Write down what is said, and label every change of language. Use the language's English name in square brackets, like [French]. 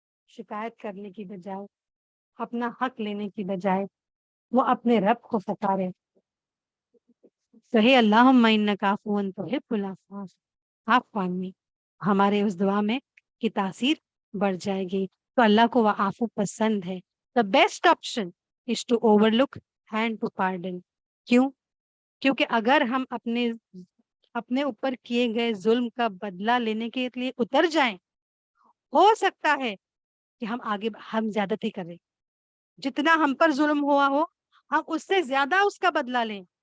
[Urdu] شکایت کرنے کی بجائے، اپنا حق لینے کی بجائے وہ اپنے رب کو پکارے. کہے [Arabic] اللہم انک عفو تحب العفو فاعف عنی. [Urdu] ہمارے اس دعا میں کی تاثیر بڑھ جائے گی. تو اللہ کو وہ عفو پسند ہے. [English] The best option is to overlook and to pardon. [Urdu] کیوں؟ کیونکہ اگر ہم اپنے اوپر کیے گئے ظلم کا بدلہ لینے کے لیے اتر جائیں، ہو سکتا ہے کہ ہم زیادتی کریں، جتنا ہم پر ظلم ہوا ہو ہم اس سے زیادہ اس کا بدلہ لیں.